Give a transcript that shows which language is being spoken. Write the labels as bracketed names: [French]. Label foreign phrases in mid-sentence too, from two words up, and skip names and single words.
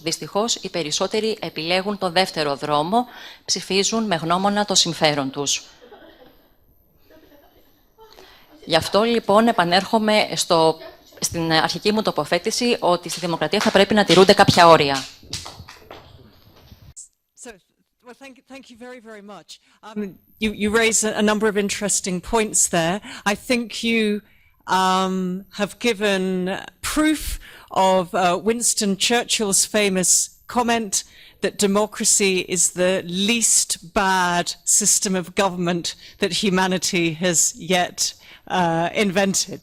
[Greek] Δυστυχώς, οι περισσότεροι επιλέγουν το δεύτερο δρόμο, ψηφίζουν με γνώμονα το συμφέρον τους. Γι' αυτό, λοιπόν, επανέρχομαι στην αρχική μου τοποθέτηση ότι στη δημοκρατία θα πρέπει να τηρούνται κάποια όρια. [English] Well, thank you very, very much. You raise a number of interesting points there. I think you have given proof of Winston Churchill's famous comment that democracy is the least bad system of government that humanity has yet invented.